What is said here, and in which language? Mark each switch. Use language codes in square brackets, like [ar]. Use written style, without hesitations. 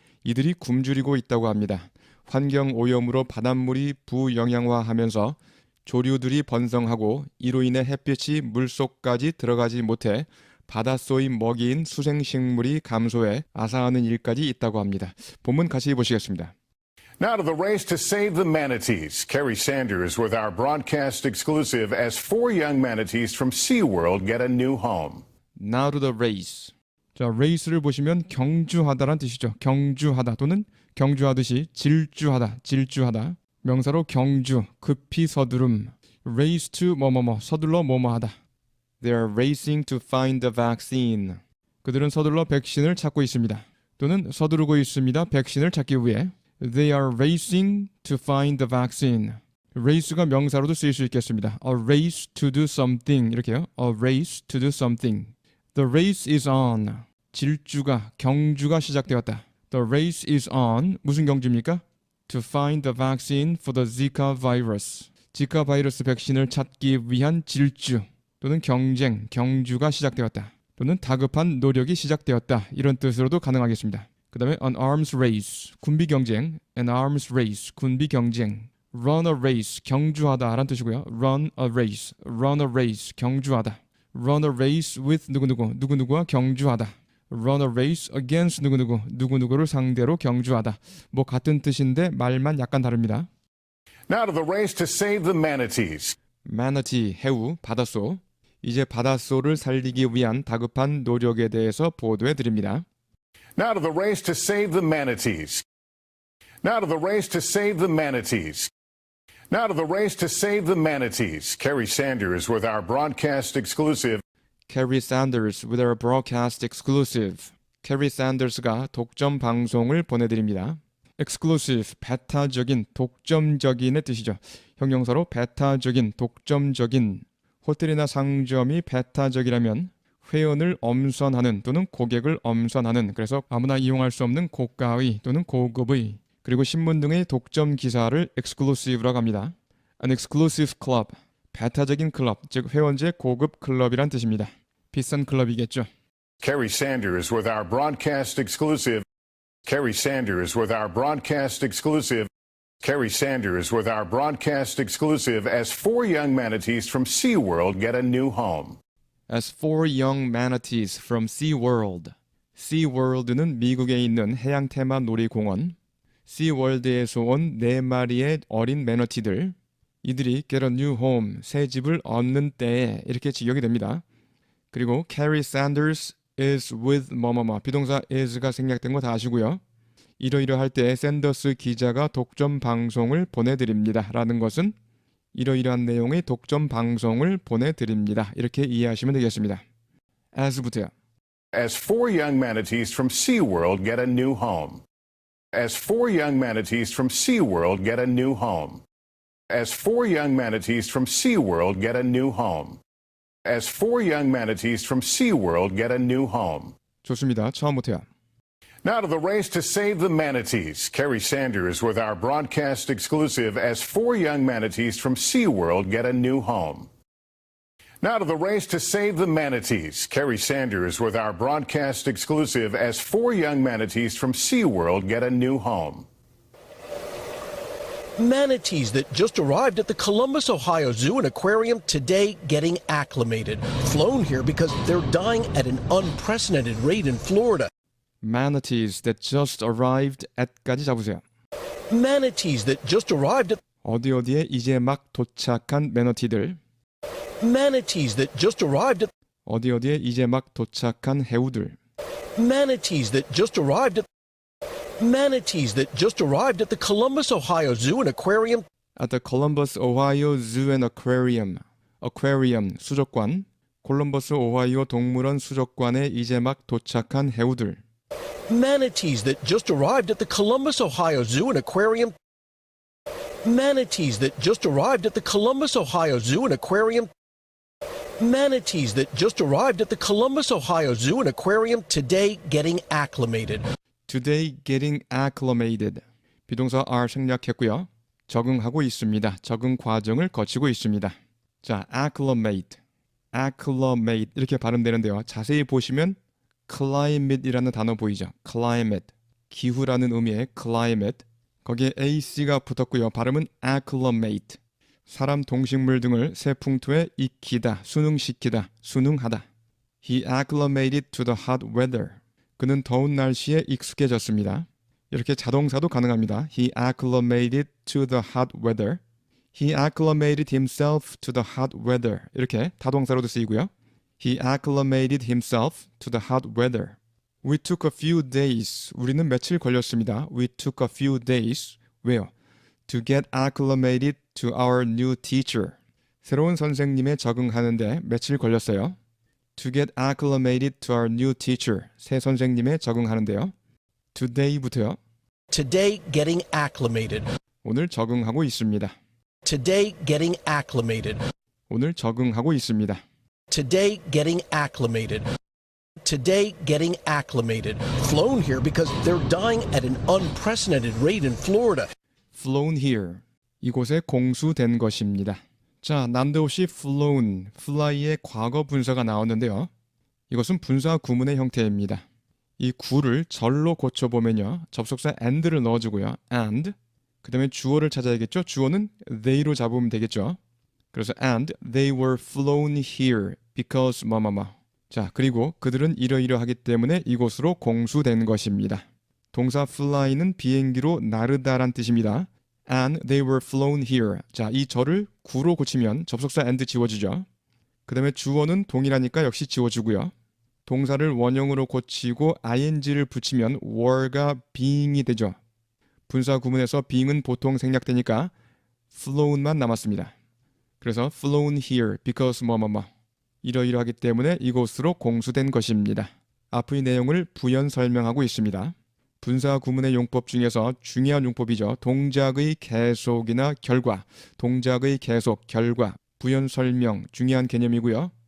[ko] 이들이 굶주리고 있다고 합니다. 환경 오염으로 바닷물이 부영양화하면서 조류들이 번성하고 이로 인해 햇빛이 물속까지 들어가지 못해 바닷소의 먹이인 수생식물이 감소해 아사하는 일까지 있다고 합니다. 본문 같이 보시겠습니다. [en] Now to the race to save the manatees. Kerry Sanders with our broadcast exclusive as 4 young manatees from SeaWorld get a new home. Now to the race. [ko] 자, race를 보시면 경주하다란 뜻이죠. 경주하다 또는 경주하듯이 질주하다, 질주하다. 명사로 경주, 급히 서두름. race to 뭐뭐뭐, 서둘러 뭐뭐하다. [en] They are racing to find the vaccine. [ko] 그들은 서둘러 백신을 찾고 있습니다. 또는 서두르고 있습니다. 백신을 찾기 위해. [en] They are racing to find the vaccine. [ko] race가 명사로도 쓰일 수 있겠습니다. [en] A race to do something [ko] 이렇게요. [en] A race to do something. The race is on. [ko] 질주가, 경주가 시작되었다. [en] The race is on. [ko] 무슨 경주입니까? [en] To find the vaccine for the Zika virus. [ko] 지카 바이러스 백신을 찾기 위한 질주 또는 경쟁, 경주가 시작되었다. 또는 다급한 노력이 시작되었다. 이런 뜻으로도 가능하겠습니다. 그 다음에 an arms race, 군비 경쟁. [en] An arms race, [ko] 군비 경쟁. [en] Run a race, [ko] 경주하다 라는 뜻이고요. [en] Run a race, run a race, [ko] 경주하다. [en] Run a race with [ko] 누구누구, 누구누구와 경주하다. [en] Run a race against [ko] 누구누구, 누구누구를 상대로 경주하다. 뭐 같은 뜻인데 말만 약간 다릅니다. [en] Now to the race to save the manatees. [ko] Manatee, 해우, 바닷소. 이제 바닷소를 살리기 위한 다급한 노력에 대해서 보도해 드립니다. [en] Now to the race to save the manatees. Now to the race to save the manatees. Now to the race to save the manatees. Kerry Sanders with our broadcast exclusive. Kerry Sanders with our broadcast exclusive. [ko] Kerry Sanders가 독점 방송을 보내드립니다. exclusive, 배타적인, 독점적인의 뜻이죠. 형용사로 배타적인, 독점적인. 호텔이나 상점이 배타적이라면 회원을 엄선하는 또는 고객을 엄선하는, 그래서 아무나 이용할 수 없는 고가의 또는 고급의, 그리고 신문 등의 독점 기사를 exclusive라고 합니다. [en] An exclusive club, [ko] 배타적인 클럽, 즉 회원제 고급 클럽이란 뜻입니다. 비싼 클럽이겠죠. [en] Kerry Sanders with our broadcast exclusive. Kerry Sanders with our broadcast exclusive. Kerry Sanders with our broadcast exclusive as 4 young manatees from SeaWorld get a new home. As 4 young manatees from SeaWorld. [ko] SeaWorld는 미국에 있는 해양 테마 놀이공원. SeaWorld에서 온 4마리의 어린 매너티들. 이들이 [en] get a new home, [ko] 새 집을 얻는 때에 이렇게 직역이 됩니다. 그리고 [en] Kerry Sanders is with [ko] 뭐뭐뭐, 비동사 is가 생략된 거 다 아시고요. 이러이러할 때 샌더스 기자가 독점 방송을 보내드립니다 라는 것은 이러이러한 내용의 독점 방송을 보내드립니다. 이렇게 이해하시면 되겠습니다. as부터요. [en] As 4 young manatees from SeaWorld get a new home. As 4 young manatees from SeaWorld get a new home. As 4 young manatees from SeaWorld get a new home. As 4 young manatees from SeaWorld get a new home. [ko] 좋습니다. 처음부터요. [en] Now to the race to save the manatees. Kerry Sanders with our broadcast exclusive as 4 young manatees from SeaWorld get a new home. Now to the race to save the manatees. Kerry Sanders with our broadcast exclusive as 4 young manatees from SeaWorld get a new home. Manatees that just arrived at the Columbus, Ohio Zoo and Aquarium today getting acclimated. Flown here because they're dying at an unprecedented rate in Florida. Manatees that just arrived at [ko] 까지 잡으세요. [en] Manatees that just arrived at [ko] 어디에 이제 막 도착한 매너티들. [en] Manatees that just arrived at [ko] 어디에 이제 막 도착한 해우들. [en] Manatees that just arrived at Manatees that just arrived at the Columbus, Ohio Zoo and Aquarium. At the Columbus, Ohio Zoo and Aquarium. Aquarium, 수족관. [ko] 콜럼버스 오하이오 동물원 수족관에 이제 막 도착한 해우들. [en] Manatees that just arrived at the Columbus, Ohio Zoo and Aquarium. Manatees that just arrived at the Columbus, Ohio Zoo and Aquarium. Manatees that just arrived at the Columbus, Ohio Zoo and Aquarium today getting acclimated. Today getting acclimated. [ko] 비동사 are 생략했고요. 적응하고 있습니다. 적응 과정을 거치고 있습니다. 자, acclimate. acclimate 이렇게 발음되는데요. 자세히 보시면 climate이라는 단어 보이죠? climate. 기후라는 의미의 climate. 거기에 ac가 붙었고요. 발음은 acclimate. 사람, 동식물 등을 새 풍토에 익히다, 순응시키다, 순응하다. [en] He acclimated to the hot weather. [ko] 그는 더운 날씨에 익숙해졌습니다. 이렇게 자동사도 가능합니다. [en] He acclimated to the hot weather. He acclimated himself to the hot weather. [ko] 이렇게 타동사로도 쓰이고요. [en] He acclimated himself to the hot weather. We took a few days. [ko] 우리는 며칠 걸렸습니다. [en] We took a few days. [ko] 왜요? [en] To get acclimated to our new teacher. [ko] 새로운 선생님에 적응하는데 며칠 걸렸어요. [en] To get acclimated to our new teacher. [ko] 새 선생님에 적응하는데요. Today부터요. [en] Today, getting acclimated. [ko] 오늘 적응하고 있습니다. [en] Today, getting acclimated. [ko] 오늘 적응하고 있습니다. [en] Today, getting acclimated. Today, getting acclimated. Flown here because they're dying at an unprecedented rate in Florida. Flown here. [ko] 이곳에 공수된 것입니다. 자, 난데없이 flown, fly의 과거 분사가 나오는데요. 이것은 분사 구문의 형태입니다. 이 구를 절로 고쳐보면요. 접속사 and를 넣어주고요. and. 그 다음에 주어를 찾아야겠죠. 주어는 they로 잡으면 되겠죠. 그래서 [en] and they were flown here because [ko] 뭐뭐뭐. 자, 그리고 그들은 이러이러하기 때문에 이곳으로 공수된 것입니다. 동사 fly는 비행기로 나르다란 뜻입니다. [en] And they were flown here. [ko] 자, 이 절을 구로 고치면 접속사 and 지워지죠. 그 다음에 주어는 동일하니까 역시 지워주고요. 동사를 원형으로 고치고 ing를 붙이면 were가 being이 되죠. 분사 구문에서 being은 보통 생략되니까 flown만 남았습니다. 그래서 [en] flown here because [ko] 뭐뭐뭐. 이러이러하기 때문에 이곳으로 공수된 것입니다. 앞의 내용을 부연 설명하고 있습니다. 분사 구문의 용법 중에서 중요한 용법이죠. 동작의 계속이나 결과, 동작의 계속, 결과, 부연 설명, 중요한 개념이고요.